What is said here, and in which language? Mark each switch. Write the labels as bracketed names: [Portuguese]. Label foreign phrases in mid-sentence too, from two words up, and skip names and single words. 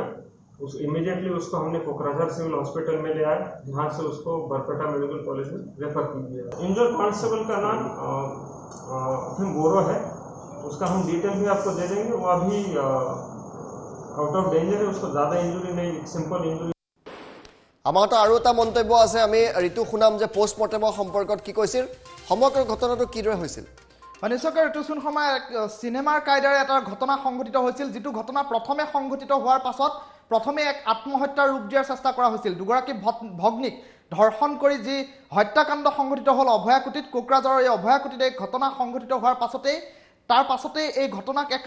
[Hindi] इमीडिएटली उसको हमने कोकराझार सिविल हॉस्पिटल में ले आए, जहाँ से उसको बरपेटा मेडिकल कॉलेज में रेफर किया। [English] injured constable [Hindi] का नाम बोरो है, उसका हम डिटेल भी आपको दे देंगे। वो अभी [English] out of danger [Hindi] है, उसको ज़्यादा इंजरी नहीं, [English] simple injury. [Assamese] আমাৰ হাতত আৰু এটা মন্তব্য আছে আমি ঋতু শুনাম যে পোষ্টমৰ্টেমৰ সম্পৰ্কত কি কৈছিল সমগ্ৰ ঘটনাটো কিদৰে হৈছিল নিশ্চয়কৈ ঋতুসুন শৰ্মা চিনেমাৰ কায়দাৰে এটা ঘটনা সংঘটিত হৈছিল যিটো ঘটনা প্ৰথমে সংঘটিত হোৱাৰ পাছত প্ৰথমে এক আত্মহত্যাৰ ৰূপ দিয়াৰ চেষ্টা কৰা হৈছিল দুগৰাকী ভগ্নীক ধৰ্ষণ কৰি যি হত্যাকাণ্ড সংঘটিত হ'ল অভয়াকুটিত কোকৰাঝাৰৰ এই অভয়াকুটিত এই ঘটনা সংঘটিত হোৱাৰ পাছতেই এই ঘটনাক এক